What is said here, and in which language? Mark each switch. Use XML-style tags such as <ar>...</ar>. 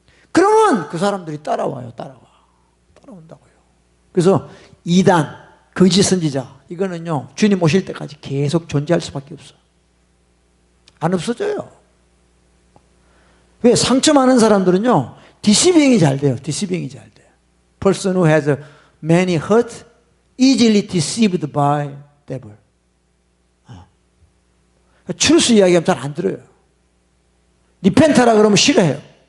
<ko>그러면 그 사람들이 따라온다고요. 그래서 이단, 거짓 선지자, 이거는요 주님 오실 때까지 계속 존재할 수밖에 없어. 안 없어져요. 왜? 상처 많은 사람들은요 디시빙이 잘 돼요. 디시빙이 잘 돼요.</ko> <en>Person who has many hurt, easily deceived by devil.</en> <ko>추루스 이야기하면 잘 안 들어요. 리펜타라 그러면 싫어해요.</ko>